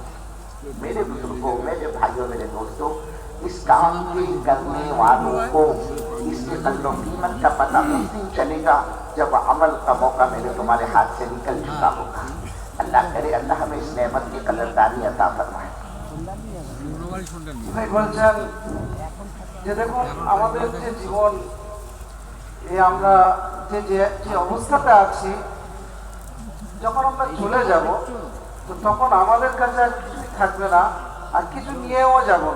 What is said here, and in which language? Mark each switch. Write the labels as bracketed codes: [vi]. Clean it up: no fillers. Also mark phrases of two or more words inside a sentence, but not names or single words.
[ur] میرے بزرگوں، میرے بھائیوں، میرے دوستوں، اس کام کے کرنے والوں کو اس کے قدر و قیمت کا پتہ اس دن چلے گا جب عمل کا موقع میرے تمہارے ہاتھ سے نکل چکا ہوگا. اللہ کرے اللہ ہمیں اس نعمت کی قدردانی عطا فرمائے. [bn] ভাই বলছেন যে দেখুন আমাদের যে জীবন, এই আমরা যে অবস্থাতে আছি, যখন আমরা চলে যাব তো তখন আমাদের কাছে আর কিছুই থাকবে না, আর কিছু নিয়েও যাব না.